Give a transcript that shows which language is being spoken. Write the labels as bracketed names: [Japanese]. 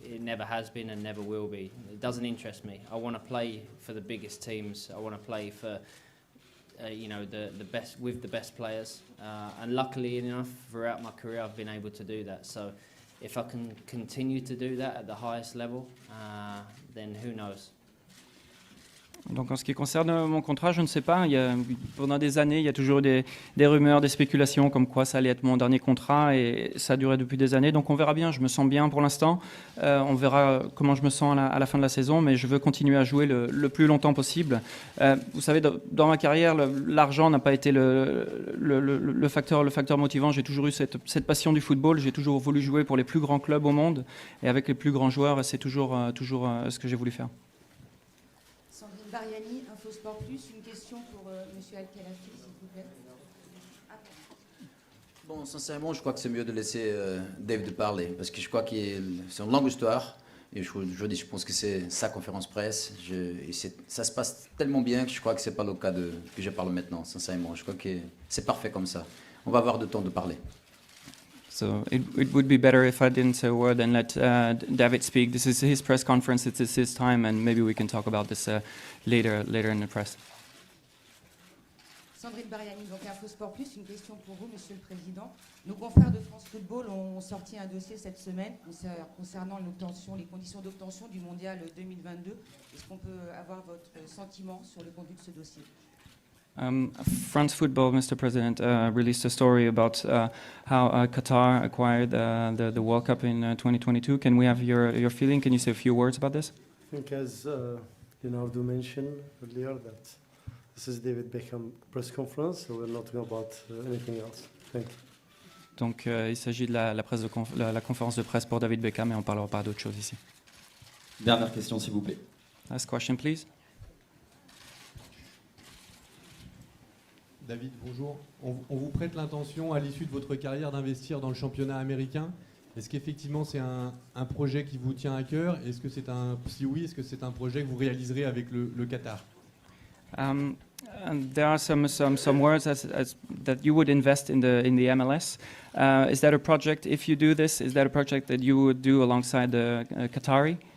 [English] It never has been and never will be. It doesn't interest me. I want to play for the biggest teams. I want to play for you know, the best, with the best players, and luckily enough throughout my career I've been able to do that. So if I can continue to do that at the highest level, then who knows. [French] Donc en ce qui concerne mon contrat, je ne sais pas. Pendant des années, il y a toujours des rumeurs, des spéculations comme quoi ça allait être mon dernier contrat, et ça a duré depuis des années. Donc on verra bien. Je me sens bien pour l'instant. On verra comment je me sens à la fin de la saison, mais je veux continuer à jouer le plus longtemps possible. Vous savez, dans ma carrière, l'argent n'a pas été le facteur motivant. J'ai toujours eu cette passion du football. J'ai toujours voulu jouer pour les plus grands clubs au monde et avec les plus grands joueurs. Et c'est toujours ce que j'ai voulu faire. Bariani, Infosport Plus, une question pour M. Al-Khelafi, s'il vous plaît. Bon, sincèrement, je crois que c'est mieux de laisser Dave de parler, parce que je crois que c'est une longue histoire, et je pense que c'est sa conférence presse, ça se passe tellement bien que je crois que c'est pas le cas que je parle maintenant, sincèrement. Je crois que c'est parfait comme ça. On va avoir le temps de parler. [English] So it would be better if I didn't say a word and let David speak. This is his press conference. It's his time, and maybe we can talk about this later in the press. [French] Sandrine Bariani, donc Infosport Plus, une question pour vous, Monsieur le Président. Nos confrères de France Football ont sorti un dossier cette semaine concernant les conditions d'obtention du Mondial 2022. Est-ce qu'on peut avoir votre sentiment sur le contenu de ce dossier? [English] France Football, Mr. President, released a story about how Qatar acquired the World Cup in 2022. Can we have your feeling? Can you say a few words about this? I think as Leonardo mentioned earlier, that this is David Beckham press conference, so we're not talking about anything else. Thank you. [French] Donc il s'agit de la conférence de presse pour David Beckham, et on ne parlera pas d'autre chose ici. Dernière question, s'il vous plaît. [English] Last question, please. [French] David, bonjour. On vous prête l'intention, à l'issue de votre carrière, d'investir dans le championnat américain. Est-ce qu'effectivement c'est un projet qui vous tient à cœur? Est-ce que si oui, est-ce que c'est un projet que vous réaliserez avec le Qatar? [English] And there are some words that you would invest in the MLS. Is that a project? If you do this, is that a project that you would do alongside the Qatari?